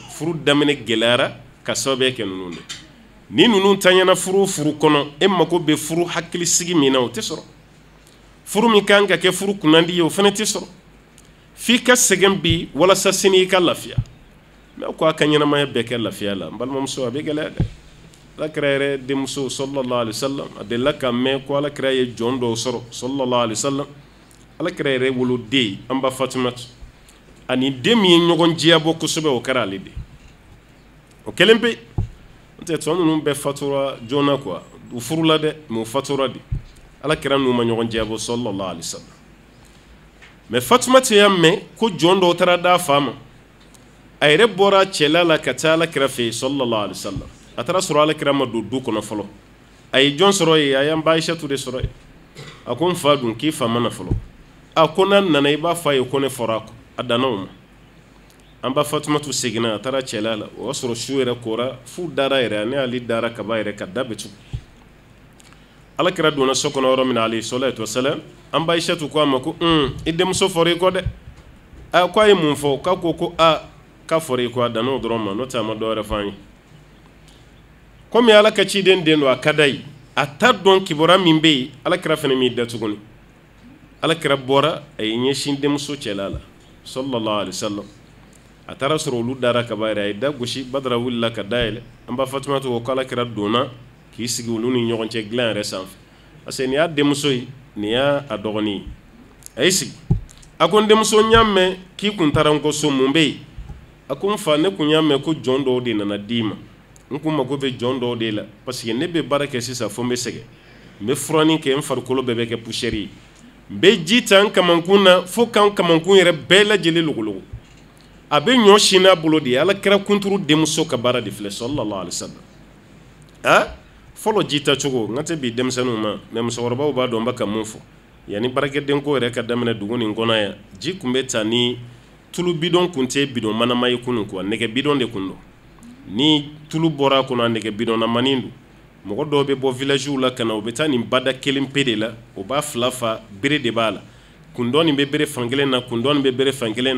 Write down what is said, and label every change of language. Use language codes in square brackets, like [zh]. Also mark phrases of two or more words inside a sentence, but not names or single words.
[bm] furu daminɛ gɛlɛyara ka sababuya kɛ ninnu de ni ninnu taɲana furu kɔnɔ e mako bɛ furu hakilisigi min na o tɛ sɔrɔ furu min kan ka kɛ furu kunnandi ye o fana tɛ sɔrɔ f'i ka sɛgɛn bi walasa sini i ka lafiya mais ko a ka ɲɛnamaya bɛɛ kɛ lafiya la n balimamuso a bɛ gɛlɛya dɛ alakira yɛrɛ denmuso [ar] صلى الله عليه وسلم [bm] a delila ka mɛn ko alakira ye jɔn dɔw sɔrɔ [ar] صلى الله عليه وسلم [bm] alakira yɛrɛ woloden an ba fatumatu ani den min ye ɲɔgɔn diyabɔ kosɛbɛ o kɛra ale de o kɛlen pe n tɛ tɔ ninnu bɛɛ fatura joona quoi u furula dɛ mais u fatura de alakira n'u ma ɲɔgɔn diyabɔ [ar] صلى الله عليه وسلم [bm] mais fatumatu y'a mɛn ko jɔn dɔw taara d'a fa ma a yɛrɛ bɔra cɛla la ka taa alakira fɛ yen [ar] صلى الله عليه وسلم [bm] a taara sɔrɔ alakira ma don du kɔnɔ fɔlɔ a ye jɔn sɔrɔ yen a y'an ba Aishatu de sɔrɔ yen a ko n fa dun k'i fa ma na fɔlɔ a ko n'a nana i b'a fɔ a ye ko ne fɔra a kɔ a danna o ma an ba Fatumatu seginna a taara cɛla la o y'a sɔrɔ su yɛrɛ kora fu dara yɛrɛ ani ale dara kaba yɛrɛ ka da bɛ tugu alakira donna so kɔnɔ yɔrɔ min na [ar] عليه الصلاة والسلام [bm] an ba Aishatu ko a ma ko i denmuso fɔra i kɔ dɛ a ko a ye mun fɔ k'a ko ko k'a fɔra i kɔ a danna o dɔrɔn ma n'o tɛ a ma dɔwɛrɛ fɔ an ye komi ala ka ciden den don a ka d'a ye a t'a dɔn kibaruya min bɛ yen alakira fana m'i da tuguni alakira bɔra a ye ɲɛsin denmuso cɛla la [ar] صلى الله عليه وسلم [bm] a taara sɔrɔ olu dara kaba yɛrɛ a ye da gosi badara wulila ka dayɛlɛ an ba Fatumatu ko alakira donna k'i sigi olu ni ɲɔgɔn cɛ dilan yɛrɛ sanfɛ [fr] parce que [bm] nin y'a denmuso ye nin y'a dɔgɔnin ye a y'i sigi a ko n denmuso n y'a mɛn k'i kun taara n kɔ so mun bɛ yen a ko n fa ne kun y'a mɛn ko jɔn dɔw de nana d'i ma n kun mago bɛ jɔn dɔw de la [fr] parce que [bm] ne bɛ baara kɛ sisan fo n bɛ sɛgɛn n bɛ furanin kɛ n farikolo bɛɛ bɛ kɛ poussière ye n bɛ ji ta n kamankun na fo k'an kamankun yɛrɛ bɛɛ lajɛlen logologo a bɛ ɲɔ sin n'a bolo de ye ala kira kunturu denmuso ka baara de filɛ [ar] صلى الله عليه وسلم [bm] fɔlɔ ji ta cogo n ka tɛ bi denmisɛnninw ma mais musokɔrɔbaw b'a dɔn n bɛ ka mun fɔ yanni baarakɛdenko yɛrɛ ka daminɛ dugu nin kɔnɔ yan ji tun bɛ ta ni tulu bidon kun tɛ bidon manama ye kunun quoi nɛgɛ bidon de kun don ni tulu bɔra a kɔnɔ a nɛgɛ bidon namanin don mɔgɔ dɔw bɛ bɔ villagew la ka na u bɛ taa nin bada kelen pe de la o b'a fila fa bere de b'a la kundɔn nin bɛ bere fan kelen na kundɔn nin bɛ bere fan kelen na